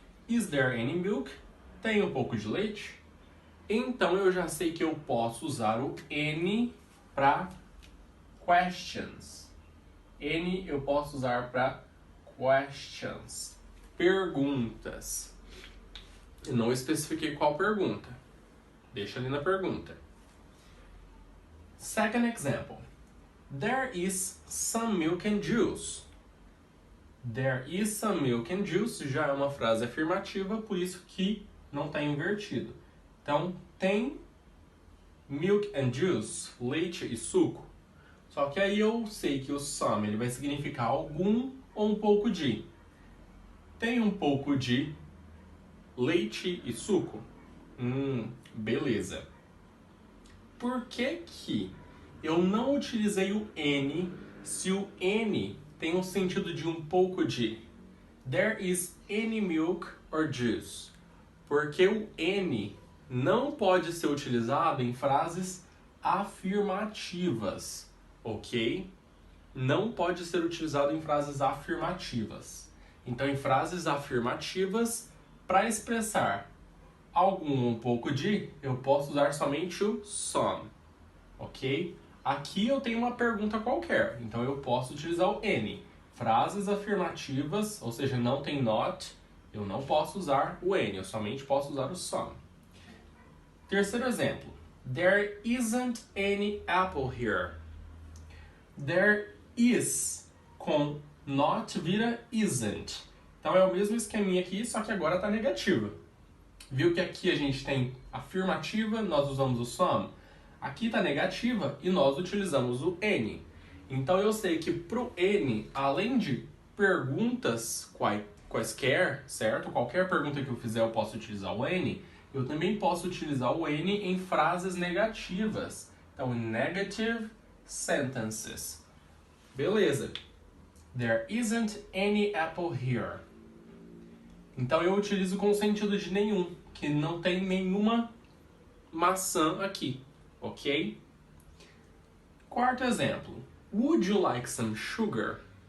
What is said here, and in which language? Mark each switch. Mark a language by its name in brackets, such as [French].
[English] Is there any milk? [Portuguese] Tem um pouco de leite? Então eu já sei que eu posso usar o any para questions. Any eu posso usar para questions, perguntas. Eu não especifiquei qual pergunta. Deixa ali na pergunta. [English] Second example. There is some milk and juice. There is some milk and juice [Portuguese] já é uma frase afirmativa, por isso que não está invertido. Então, tem [English] milk and juice, [Portuguese] leite e suco. Só que aí eu sei que o some ele vai significar algum ou um pouco de. Tem um pouco de leite e suco? Beleza. Por que eu não utilizei o any se o any tem o sentido de um pouco de? [English] There is any milk or juice? [Portuguese] Porque o any não pode ser utilizado em frases afirmativas, ok? Não pode ser utilizado em frases afirmativas. Então, em frases afirmativas, para expressar algum ou um pouco de, eu posso usar somente o some, ok? Aqui eu tenho uma pergunta qualquer, então eu posso utilizar o any. Frases afirmativas, ou seja, não tem not, eu não posso usar o any, eu somente posso usar o some. Terceiro exemplo. [English] There isn't any apple here. There is com not vira isn't. [Portuguese] Então é o mesmo esqueminha aqui, só que agora está negativa. Viu que aqui a gente tem afirmativa, nós usamos o some. Aqui está negativa e nós utilizamos o any. Então eu sei que pro N, além de perguntas quaisquer, certo? Qualquer pergunta que eu fizer eu posso utilizar o N. Eu também posso utilizar o N em frases negativas. Então, [English] negative sentences. [Portuguese] Beleza. [English] There isn't any apple here. [Portuguese] Então eu utilizo com o sentido de nenhum, que não tem nenhuma maçã aqui, ok? Quarto exemplo. [English] Would you like some sugar?